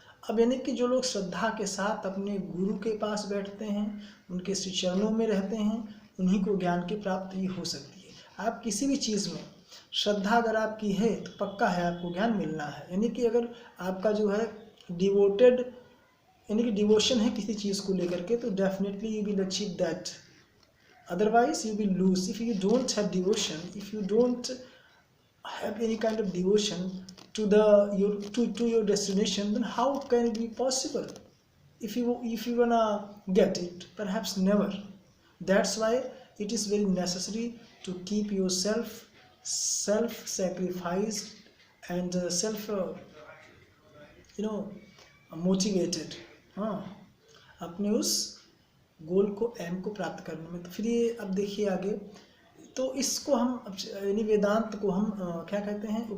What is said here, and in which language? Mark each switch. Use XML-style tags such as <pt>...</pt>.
<hi>अब यानी कि जो लोग श्रद्धा के साथ अपने गुरु के पास बैठते हैं, उनके श्री चरणों में रहते हैं, उन्हीं को ज्ञान की प्राप्ति हो सकती है। आप किसी भी चीज़ में श्रद्धा अगर आपकी है तो पक्का है आपको ज्ञान मिलना है। यानी कि अगर आपका जो है डिवोटेड, यानी कि डिवोशन है किसी चीज़ को लेकर के, तो</hi> <en>Definitely you will achieve that, otherwise you will lose. If you don't have devotion, if you don't have any kind of devotion to your destination, then how can it be possible? If you wanna get it, perhaps never. That's why it is very necessary to keep yourself self sacrificed and self motivated,</en> <hi>हाँ, अपने उस गोल को, M को प्राप्त करने में। तो फिर ये अब देखिए आगे, तो इसको हम यानी वेदांत को हम क्या कहते हैं?</hi>